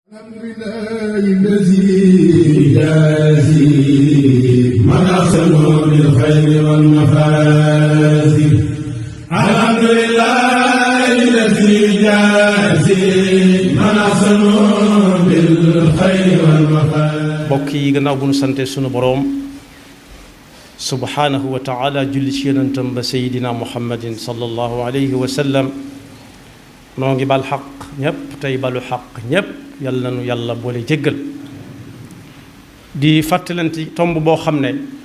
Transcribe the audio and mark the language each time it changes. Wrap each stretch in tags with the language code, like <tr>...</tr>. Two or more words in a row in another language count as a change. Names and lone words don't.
<ar>الحمد لله الذي يجازي من أحسن بالخير والمفازي. الحمد لله الذي يجازي من أحسن بالخير والمفازي.</ar> <wo>mbokk yi gannaaw bu nu sante sunu boroom</wo> <ar>سبحانه وتعالى</ar> <wo>julli ci yonentam ba seydina muhammadin</wo> <ar>صلى الله عليه وسلم</ar> <wo>noo ngi bal xaq ñépp tey balu xaq ñépp yàlla nu yàlla boole jéggal di fàttalanti tomb boo xam ne</wo>